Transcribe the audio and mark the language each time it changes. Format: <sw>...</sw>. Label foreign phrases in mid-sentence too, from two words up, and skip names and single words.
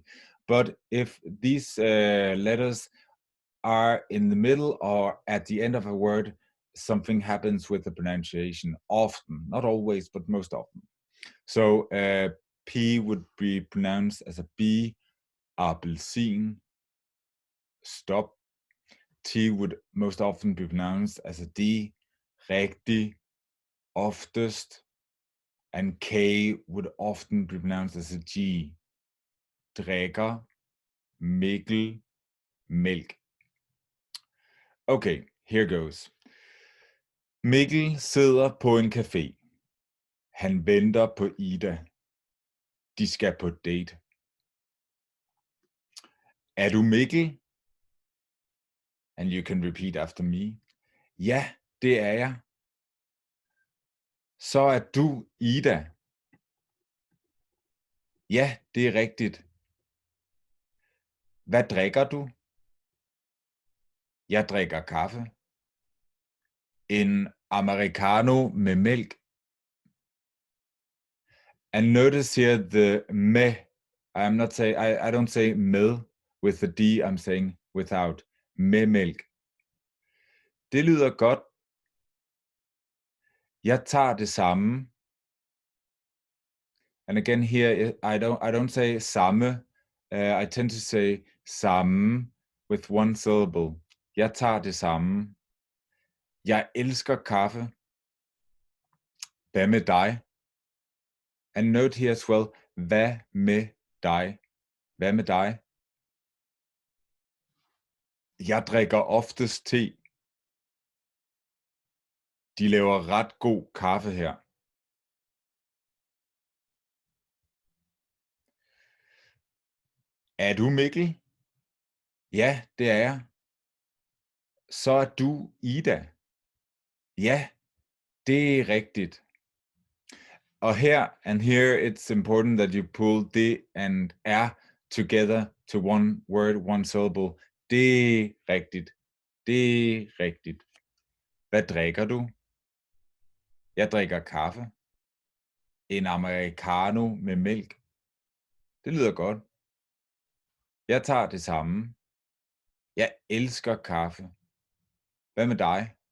<en>But if these letters are in the middle or at the end of a word, something happens with the pronunciation often, not always, but most often. So P would be pronounced as a B, appelsin, stop. T would most often be pronounced as a D,</en> <da>rigtig, oftest,</da> <en>and K would often be pronounced as a G, drikker, Mikkel, mælk. Okay, here goes.</en> <da>Mikkel sidder på en café. Han venter på Ida. De skal på date. Er du Mikkel?</da> <en>And you can repeat after me.</en> <da>Ja, det er jeg. Så er du Ida. Ja, det er rigtigt. Hvad drikker du? Jeg drikker kaffe. En americano med mælk.</da> <en>And notice here the me. I don't say med with the D, I'm saying without.</en> <da>Med mælk. Det lyder godt. Jeg tager det samme.</da> <en>And again here, I don't say samme. I tend to say samme with one syllable.</en> <da>Jeg tager det samme. Jeg elsker kaffe. Hvad med dig?</da> <en>And note here as well,</en> <da>hvad med dig? Hvad med dig? Jeg drikker oftest te. De laver ret god kaffe her. Er du Mikkel? Ja, det er jeg. Så er du Ida. Ja, det er rigtigt. Og her</da> <en>and here, it's important that you pull D and R together to one word, one syllable.</en> <da>Det er rigtigt. Det er rigtigt. Hvad drikker du? Jeg drikker kaffe. En americano med mælk. Det lyder godt. Jeg tager det samme. Jeg elsker kaffe. Hvad med dig?</da>